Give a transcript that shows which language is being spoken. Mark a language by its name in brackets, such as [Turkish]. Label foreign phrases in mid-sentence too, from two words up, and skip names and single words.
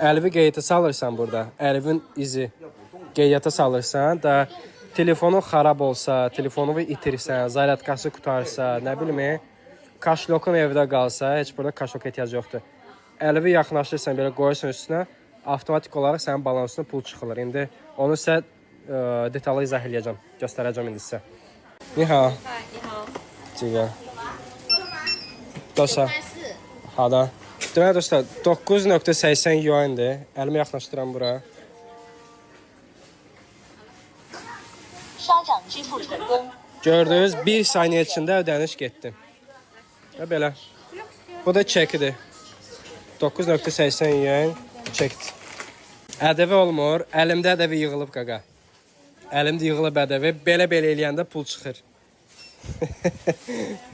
[Azerbaijani] Əlvi qeydiyyata salırsan burada. Əlvin izi qeydiyyata salırsan da telefonun xarab olsa, telefonu itirsən, zaryadkası qutarsa, nə bilim, kaşlokun evdə qalsa, heç burada kaşlok ehtiyac yoxdur. Əlvi yaxınlaşdırırsan, belə qoyursan üstünə, avtomatik olaraq sənin balanın üstünə pul çıxılır. İndi onu sizə detallı izah eləyəcəm, göstərəcəm indi sizə. [Chinese] 你好。你好。这个多少？好的。 [Azerbaijani] Deməli dostlar, 9.80 yuandır. Əlimi yaxınlaşdıram bura. [Chinese] 刷掌支付成功。 [Azerbaijani] Gördünüz, 1 saniyə içində ödəniş getdi. Və belə. Bu da çekidir. 9.80 yuan çekdir. Ədəvi olmur. Əlimdə ədəvi yığılıb qaqa. Əlimdə yığılıb ədəvi. Belə eləyəndə pul çıxır.